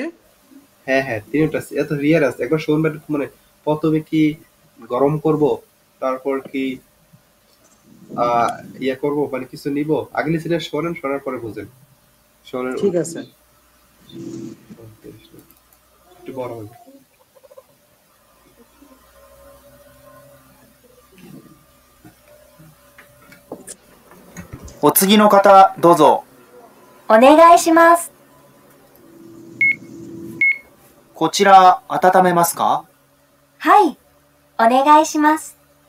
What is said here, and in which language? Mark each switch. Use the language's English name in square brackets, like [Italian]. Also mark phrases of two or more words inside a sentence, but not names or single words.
[Bangla] হ্যাঁ হ্যাঁ, তিনটা এত রিয়ারেঞ্জ একবার শুনবেন। মানে প্রথমে কি গরম করব, তারপর কি ইয়া করব, মানে কিছু নিব, আগে লিসেনিং শোনেন, শোনার পরে বুঝেন। শোনেন, ঠিক আছে। একটু বড় হবে। [Japanese] お次の方どうぞ。お願いします。こちら温めますか？はい、お願いします。